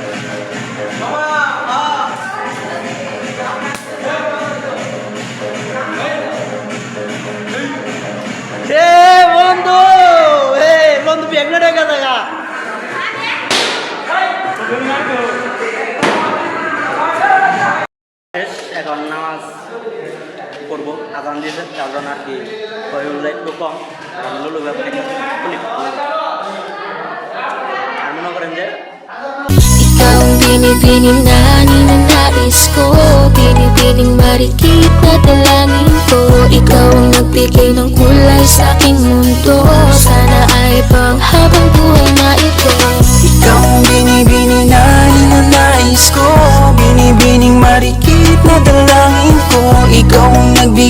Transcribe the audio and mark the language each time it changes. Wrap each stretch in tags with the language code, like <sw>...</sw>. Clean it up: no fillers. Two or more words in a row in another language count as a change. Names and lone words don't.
<bn>বন্ধু বন্ধু প্রেগনেন্ট হয়ে গেছে গা এখন নামাজ পড়বো আজান দিয়েছে কারণ আর কি একটু কম লুলু ব্যাপারে আর মনে করেন যে</bn> <tl>Ikaw ang binibining na ninanais ko Binibining marikit na dalangin ko Ikaw ang nagbigay ng kulay sa aking mundo Sana ay panghabang buhay na ito Ikaw ang binibining na ninanais ko Binibining marikit na dalangin ko Ikaw ang nagbigay</tl>